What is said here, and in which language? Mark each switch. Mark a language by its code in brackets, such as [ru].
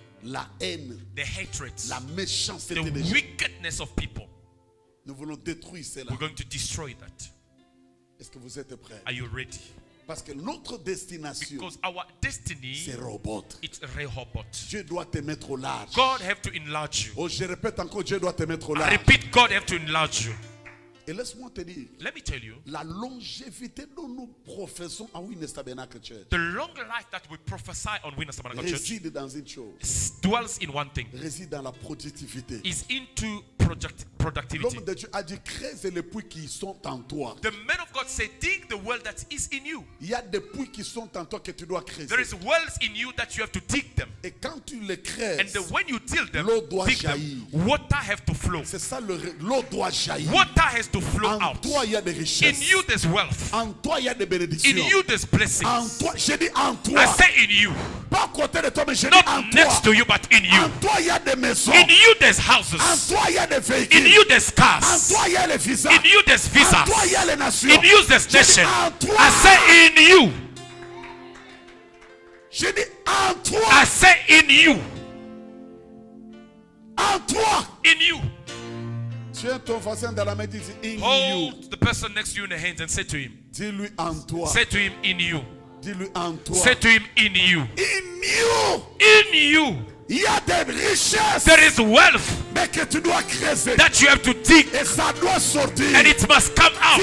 [en] The hatred, the wickedness of people. We're going to destroy that. [fr] Est-ce que vous êtes prêts? [en] Are you ready? [fr] Parce que notre destination, [en] because our destiny, [fr] c'est Rehoboth. [en] It's Rehoboth. [fr] Dieu doit te mettre au large. [en] God have to enlarge you. [fr] Oh, je répète encore, Dieu doit te mettre au large. [en] I repeat, God have to enlarge you. [fr] Et laisse-moi te dire, [en] let me tell you, [fr] la longévité dont nous professons à Witness Tabernacle Church, [en] the long life that we prophesy on Witness Tabernacle Church, [fr] réside dans une chose, [en] dwells in one thing, [fr] réside dans la productivité. [en] Is into productivity. [fr] L'homme de Dieu a dit, creuse les puits qui sont en toi. [en] The man of God said, dig the well that is in you. [fr] Il y a des puits qui sont en toi que tu dois creuser. [en] There is wells in you that you have to dig them. [fr] Et quand tu les creuses, [en] and when you dig them, [fr] l'eau doit jaillir. [en] Water have to flow. [fr] C'est ça, l'eau doit jaillir. [en] Water has to flow [fr] en [en] out. [fr] Toi, il y a des richesses. [en] In you there's wealth. [fr] En toi, il y a des bénédictions. [en] In you there's blessings. [fr] En toi, j'ai dit en toi. [en] I say in you. [fr] Pas à côté de toi, mais j'ai dit [en] not [fr] en [en] next [fr] toi. [en] To you, but in you. [fr] En toi, il y a des maisons. [en] In you there's houses. [fr] En toi, il y a des véhicules. [en] In you there's cars. [fr] En toi, il y a les visas. [en] In you there's visas. [fr] En toi, il y a les nations. [en] In you there's nations. I say in you. [fr] J'ai dit en toi. [en] I say in you. [fr] En toi. [en] In you. [fr] Tiens ton voisin dans la main, dis [en] in you. Hold the person next to you in the hands and say to him. [fr] Dis-lui en toi. [en] Say to him in you. [fr] Dis-lui en toi. [en] Say to him in you. In you. In you. [fr] Il y a des richesses. [en] There is wealth. [fr] Mais que tu dois creuser. [en] That you have to dig. [fr] Et ça doit sortir. [en] And it must come out.